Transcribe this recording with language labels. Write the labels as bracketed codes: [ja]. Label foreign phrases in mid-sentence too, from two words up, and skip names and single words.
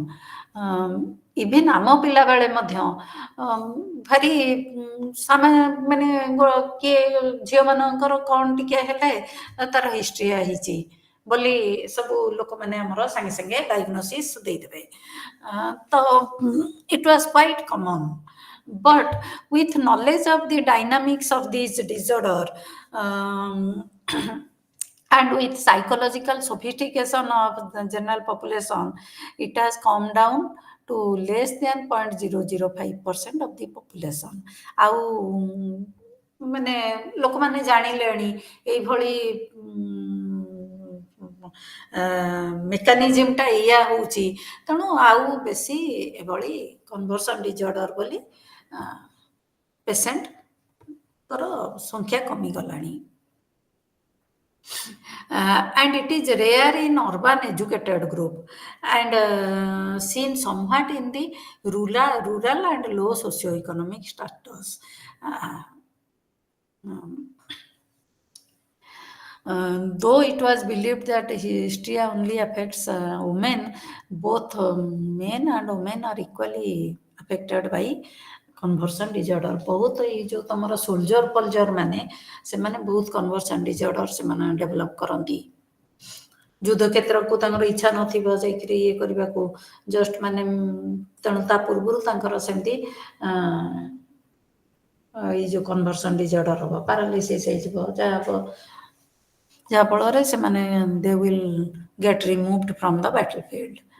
[or] ଇଭିନ୍ ଆମ ପିଲାବେଳେ ମଧ୍ୟ ଭାରି ମାନେ କିଏ ଝିଅମାନଙ୍କର କ'ଣ ଟିକେ ହେଲେ ତାର ହିଷ୍ଟ୍ରିଆ ହେଇଛି ବୋଲି ସବୁ ଲୋକମାନେ ଆମର ସାଙ୍ଗେ ସାଙ୍ଗେ ଡାଇଗ୍ନୋସିସ୍ ଦେଇଦେବେ। [en] ତ it was quite common. But with knowledge of the dynamics of these disorder, and with psychological sophistication of the general population, it has come down to less than 0.005% of the population. [or] ଆଉ ମାନେ ଲୋକମାନେ ଜାଣିଲେଣି ଏଇଭଳି ମେକାନିଜିମଟା ଏଇଆ ହେଉଛି, ତେଣୁ ଆଉ ବେଶୀ ଏଭଳି [en] conversion disorder [or] ବୋଲି ପେସେଣ୍ଟଙ୍କର ସଂଖ୍ୟା କମିଗଲାଣି। [en] And it is rare in urban educated group and seen somewhat in the rural and low socioeconomic status. Though it was believed that hysteria only affects women, both men and women are equally affected by conversion disorder. [or] ବହୁତ ଏଇ ଯେଉଁ ତୁମର ସୋଲଜର ପଲଜର ମାନେ, ସେମାନେ ବହୁତ [en] conversion disorder [or] ସେମାନେ ଡେଭଲପ୍ କରନ୍ତି। ଯୁଦ୍ଧ କ୍ଷେତ୍ରକୁ ତାଙ୍କର ଇଚ୍ଛା ନଥିବ ଯାଇକିରି ଇଏ କରିବାକୁ, ଜଷ୍ଟ ମାନେ ତେଣୁ ତା ପୂର୍ବରୁ ତାଙ୍କର ସେମିତି ଏଇ ଯେଉଁ [en] conversion disorder [or] ହେବ, ପାରାଲିସିସ୍ ହେଇଯିବ, ଯାହା ହେବ, ଯାହାଫଳରେ ସେମାନେ [en] they will get removed from the battle field.